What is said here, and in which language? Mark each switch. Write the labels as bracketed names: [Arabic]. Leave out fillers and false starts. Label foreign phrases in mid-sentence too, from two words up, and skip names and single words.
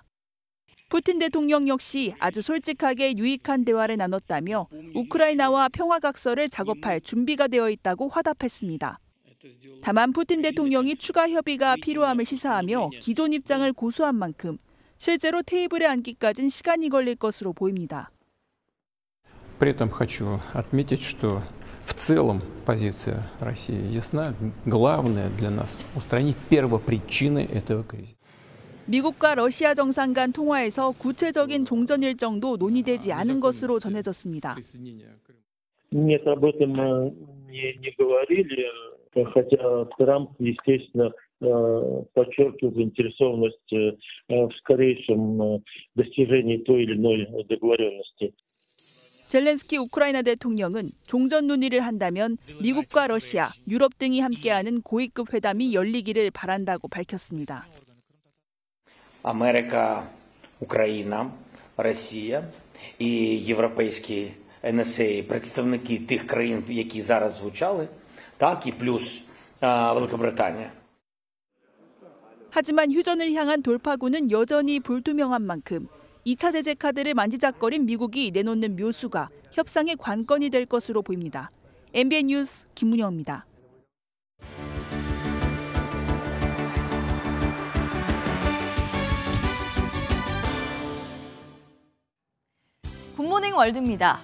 [Korean] 푸틴 대통령 역시 아주 솔직하게 유익한 대화를 나눴다며 우크라이나와 평화각서를 작업할 준비가 되어 있다고 화답했습니다. 다만 푸틴 대통령이 추가 협의가 필요함을 시사하며 기존 입장을 고수한 만큼 실제로 테이블에 앉기까지는 시간이 걸릴 것으로 보입니다. [Russian] При этом хочу отметить, что в целом позиция России ясна. Главное для нас устранить первопричины этого кризиса. [Korean] 미국과 러시아 정상 간 통화에서 구체적인 종전 일정도 논의되지 않은 것으로 전해졌습니다. [Russian] Нет, об этом не говорили, хотя Трамп, естественно, подчеркивал заинтересованность в скорейшем достижении той или иной договоренности. [Korean] 젤렌스키 우크라이나 대통령은 종전 논의를 한다면 미국과 러시아, 유럽 등이 함께하는 고위급 회담이 열리기를 바란다고 밝혔습니다. [Ukrainian] Америка, Україна, Росія і європейські НСА, представники тих країн, які зараз звучали, так і плюс Великобританія. [Korean] 하지만 휴전을 향한 돌파구는 여전히 불투명한 만큼 2차 제재 카드를 만지작거린 미국이 내놓는 묘수가 협상의 관건이 될 것으로 보입니다. MBN 뉴스 김문영입니다. 굿모닝 월드입니다.